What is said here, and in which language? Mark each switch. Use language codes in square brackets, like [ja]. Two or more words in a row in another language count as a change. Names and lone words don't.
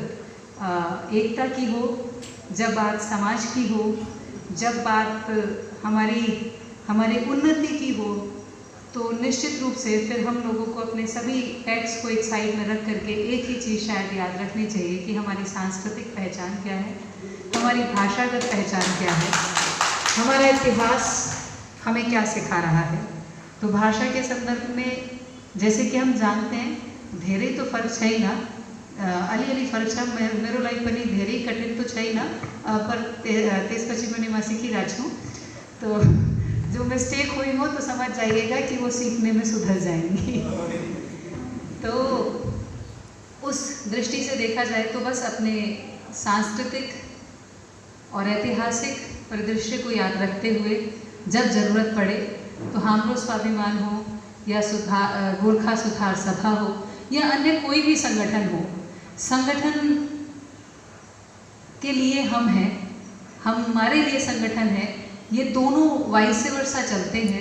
[hi] एकता की हो, जब बात समाज की हो, जब बात हमारी उन्नति की हो, तो निश्चित रूप से फिर हम लोगों को अपने सभी टैक्स को एक साइड में रख करके एक ही चीज़ शायद याद रखनी चाहिए कि हमारी सांस्कृतिक पहचान क्या है, हमारी भाषागत पहचान क्या है, हमारा इतिहास हमें क्या सिखा रहा है। तो भाषा के संदर्भ में जैसे कि हम जानते हैं धेरै तो फर्क है ना, [ne] अलिअलि फर्क छ, मेरो लागि पनि धेरै कठिन तो छै ना, पर त्यसपछि पनि म सिकिरहेको छु। [hi] तो जो मिस्टेक हुई हो तो समझ जाइएगा कि वो सीखने में सुधर जाएंगी। तो उस दृष्टि से देखा जाए तो बस अपने सांस्कृतिक और ऐतिहासिक परिदृश्य को याद रखते हुए जब ज़रूरत पड़े तो हमरो स्वाभिमान हो या गोरखा सुधार सभा हो या अन्य कोई भी संगठन हो, संगठन के लिए हम हैं, हमारे लिए संगठन है, ये दोनों [en] vice versa [hi] चलते हैं।